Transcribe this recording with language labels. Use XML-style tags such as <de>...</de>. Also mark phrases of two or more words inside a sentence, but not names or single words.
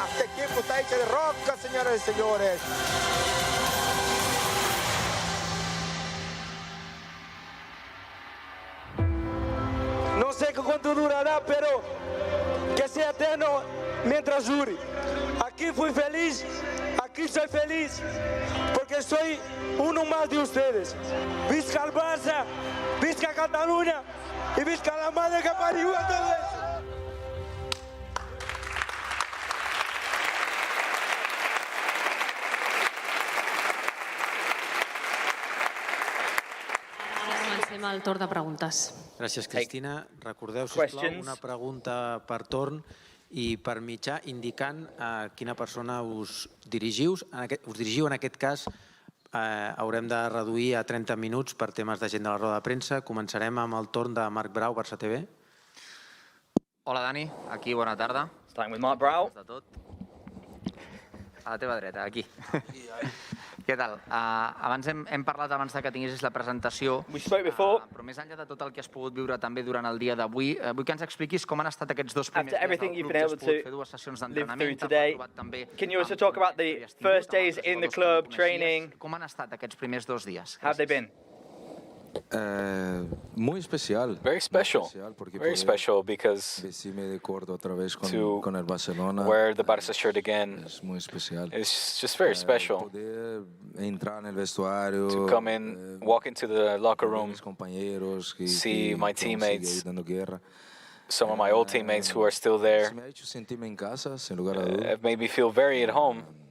<es>Este equipo está hecho de roca, señoras y señores. No sé cuánto durará, pero que sea eterno mientras dure. Aquí fui feliz, aquí soy feliz, porque soy uno más de ustedes.</es> <ca>Visca el Barça, visca Cataluña</ca> <es>y visca la madre que parió a todo eso.</es> <ca>Comencem el torn de preguntes. Gràcies, Cristina. Recordeu, sisplau, una pregunta per torn i per mitjà indicant a quina persona us dirigiu. En aquest cas, haurem de reduir a 30 minuts per temes de gent de la roda de premsa. Començarem amb el torn de Marc Brau, Barça TV. Hola, Dani. Aquí, bona tarda.</ca> <en>Starting with Mark Brau.</en> <ca>De tot. A la teva dreta, aquí. Què tal? Abans hem parlat abans que tinguessis la presentació, però més enllà de tot el que has pogut viure també durant el dia d'avui, vull que ens expliquis com han estat aquests dos primers dies del club, que has pogut fer dues sessions d'entrenament,</ca> <en>Can you also talk about the first days in the club, training?</en> <ca>Com han estat aquests primers 2 dies?</ca> <en>How have they been?</en> <es>Muy especial.</es> <en>Very special. Very special because to wear the Barça shirt again is just very special. To come in, walk into the locker room, see my teammates, some of my old teammates who are still there, have made me feel very at home.</en>